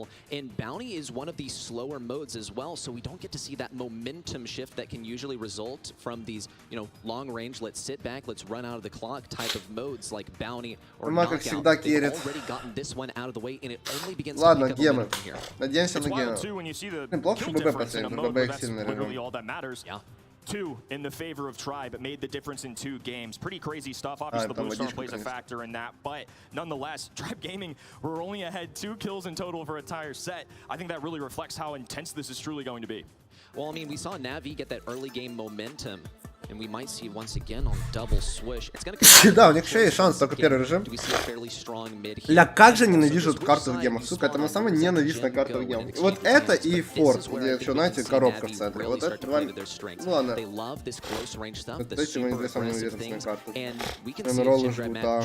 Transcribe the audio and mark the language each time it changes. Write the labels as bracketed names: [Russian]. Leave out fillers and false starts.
[English] And Bounty is one of these slower modes as well, so we don't get to see that momentum shift that can usually result from these, you know, long range, let's sit back, let's run out of the clock type of modes like Bounty or Knockout. They've already gotten this one out of the way, and it only begins to pick up momentum here. [Russian] Надеемся на гемы. Неплохо, что ББ последний, ББ их сильный режим. [English] Yeah. 2 in the favor of Tribe made the difference in 2 games. Pretty crazy stuff. Obviously, the blue star plays a factor in that, but nonetheless, Tribe Gaming were only ahead 2 kills in total for an entire set. I think that really reflects how intense this is truly going to be. Well, I mean, we saw Navi get that early game momentum, and we might see once again on double swish. It's gonna come. [Russian] Да, у них еще есть шанс, только первый режим. Ля, как же ненавижу эту карту в гемах, сука, это на самом деле ненавистная карта в гемах. Вот это и Форс, где еще, знаете, коробка в центре. Вот это два... Ну ладно. Это эти мои две самые неизвестные карты. Роллы жгут, да.